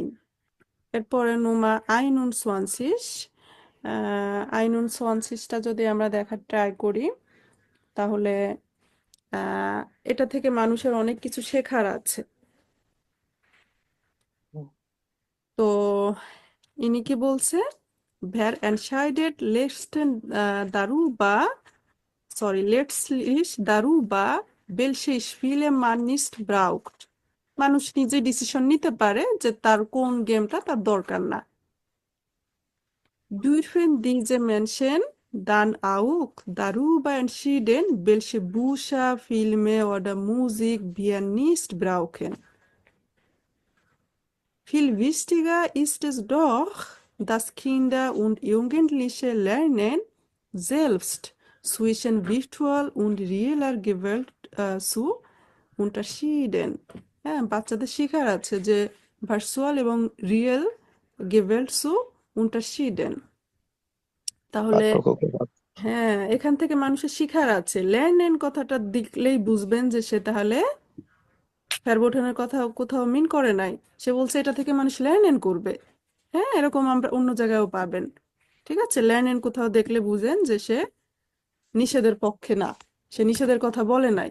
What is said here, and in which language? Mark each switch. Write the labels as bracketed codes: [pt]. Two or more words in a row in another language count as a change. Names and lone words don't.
[de] এরপরে Nummer einund zwanzig. [bn] আইনুন সোয়ানসিসটা যদি আমরা দেখার ট্রাই করি, তাহলে আহ, এটা থেকে মানুষের অনেক কিছু শেখার আছে। তো ইনি কি বলছে? [de] Wer entscheidet letztlich darüber, welche Spiele man nicht braucht? [bn] মানুষ নিজে ডিসিশন নিতে পারে যে তার কোন গেমটা তার দরকার না। [de] Dürfen diese Menschen dann auch darüber entschieden, welche Bücher, Filme oder Musik wir nicht brauchen. Viel wichtiger ist es doch, dass Kinder und Jugendliche lernen, selbst zwischen virtual und realer Welt zu unterschieden। [bn] হ্যাঁ, বাচ্চাদের শেখার আছে যে ভার্চুয়াল এবং রিয়েল গেভেল্ট [de] zu unterschieden। [bn] তাহলে পার্থক্য কি? হ্যাঁ, এখান থেকে মানুষের শিখার আছে। লের্নেন কথাটা দেখলেই বুঝবেন যে সে তাহলে ফ্যারবোটানের কথা কোথাও মিন করে নাই। সে বলছে এটা থেকে মানুষ লের্নেন করবে। হ্যাঁ, এরকম আমরা অন্য জায়গায়ও পাবেন। ঠিক আছে, লের্নেন কোথাও দেখলে বুঝেন যে সে নিষেধের পক্ষে না, সে নিষেধের কথা বলে নাই।